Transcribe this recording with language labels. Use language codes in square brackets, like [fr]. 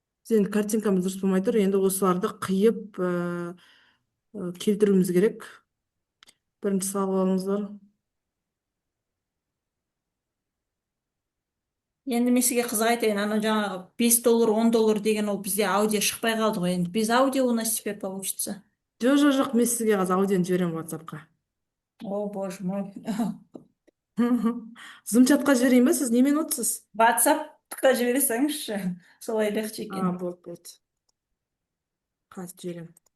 [kk] енді картинкамыз дұрыс болмай тұр. Енді осыларды қиып келтіруіміз керек. Бірінші салып алыңыздар. Енді мен сізге қызық айтайын, ана жаңағы $5, $10 деген ол бізде аудио шықпай қалды ғой. Енді [ru] без аудио у нас теперь получится. [kk] Жоқ, мен сізге қазір аудионы жіберемін WhatsApp-қа. [ru] О, боже мой. [kk] Зумчатқа жіберейін ба, сіз немен отырсыз? WhatsApp-қа жіберсеңізші, солай [ru] легче [kk] екен. Болды. Қазір жіберемін.